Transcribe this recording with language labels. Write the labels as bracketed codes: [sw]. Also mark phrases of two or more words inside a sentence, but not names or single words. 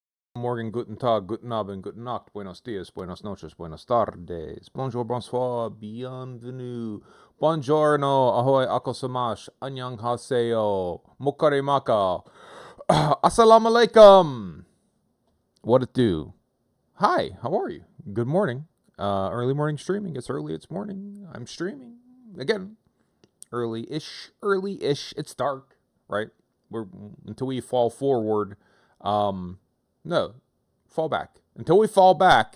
[de] Morgen, guten Tag, guten Abend, guten Nacht, [es] buenos dias, buenas noches, buenas tardes, [fr] bonjour, bonsoir, bienvenue, buongiorno, ahoy, akosamash, annyeonghaseyo, mokarimaka, [ar] السلام عليكم. [en] What it do? Hi, how are you? Good morning. Early morning streaming. It's early, it's morning. I'm streaming. Again, early-ish. It's dark, right? We're until we fall forward. No, fall back. Until we fall back.